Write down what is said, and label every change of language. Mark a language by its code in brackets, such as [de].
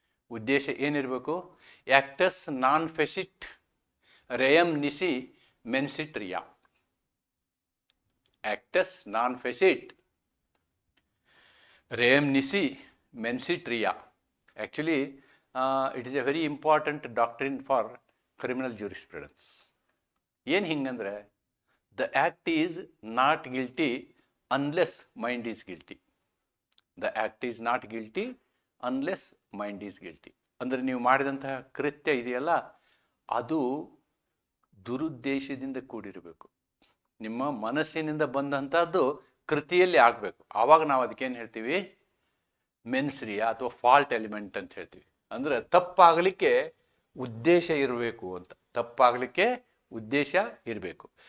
[kn] ಉದ್ದೇಶ ಏನಿರಬೇಕು, [la] ಆ್ಯಕ್ಟಸ್ ನಾನ್ ಫೆಸಿಟ್ ರೇಯಮ್ ನಿಸಿ ಮೆನ್ಸಿಟ್ ರಿಯಾ, ಆ್ಯಕ್ಟಸ್ ನಾನ್ ಫೆಸಿಟ್ ರೇಯಮ್ ನಿಸಿ ಮೆನ್ಸಿಟ್ ರಿಯಾ. [en] Actually it is a very important doctrine for criminal jurisprudence. [kn] ಏನು ಹಿಂಗಂದ್ರೆ, [en] The act is not guilty unless mind is guilty. The act is not guilty unless mind is guilty. [kn] ಅಂದರೆ ನೀವು ಮಾಡಿದಂತಹ ಕೃತ್ಯ ಇದೆಯಲ್ಲ, ಅದು ದುರುದ್ದೇಶದಿಂದ ಕೂಡಿರಬೇಕು, ನಿಮ್ಮ ಮನಸ್ಸಿನಿಂದ ಬಂದಂಥದ್ದು ಕೃತಿಯಲ್ಲಿ ಆಗಬೇಕು. ಆವಾಗ ನಾವು ಅದಕ್ಕೇನು ಹೇಳ್ತೀವಿ, ಮೆನ್ಸ್ರಿಯ ಅಥವಾ ಫಾಲ್ಟ್ ಎಲಿಮೆಂಟ್ ಅಂತ ಹೇಳ್ತೀವಿ. ಅಂದರೆ ತಪ್ಪಾಗಲಿಕ್ಕೆ ಉದ್ದೇಶ ಇರಬೇಕು ಅಂತ, ತಪ್ಪಾಗಲಿಕ್ಕೆ ಉದ್ದೇಶ ಇರಬೇಕು.